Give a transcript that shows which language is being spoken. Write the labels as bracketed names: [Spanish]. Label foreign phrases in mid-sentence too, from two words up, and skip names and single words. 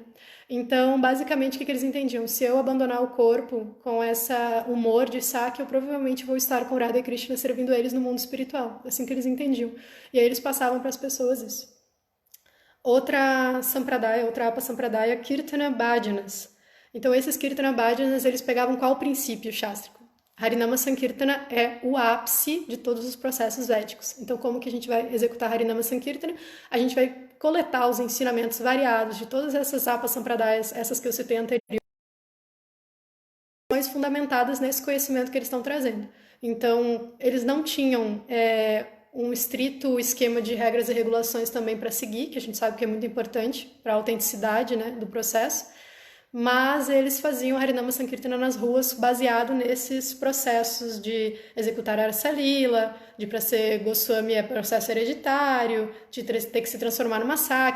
[Portuguese] Então, basicamente, o que eles entendiam? Se eu abandonar o corpo com essa humor de Saki, eu provavelmente vou estar com Radha e Krishna servindo eles no mundo espiritual. Assim que eles entendiam. E aí eles passavam para as pessoas isso. Outra Sampradaya, outra Apa Sampradaya, Kirtana Bhajanas. Então, esses Kirtana Bhajanas, eles pegavam qual princípio chástrico? Harinama Sankirtana é o ápice de todos os processos védicos. Então, como que a gente vai executar Harinama Sankirtana? A gente vai coletar os ensinamentos variados de todas essas Apas Sampradayas, essas que eu citei anteriormente, fundamentadas nesse conhecimento que eles estão trazendo. Então, eles não tinham um estrito esquema de regras e regulações também para seguir, que a gente sabe que é muito importante para a autenticidade, né, do processo, mas eles faziam Harinama Sankirtana nas ruas baseado nesses processos de executar Arasa Lila, de para ser Goswami é processo hereditário, de ter que se transformar numa Saki.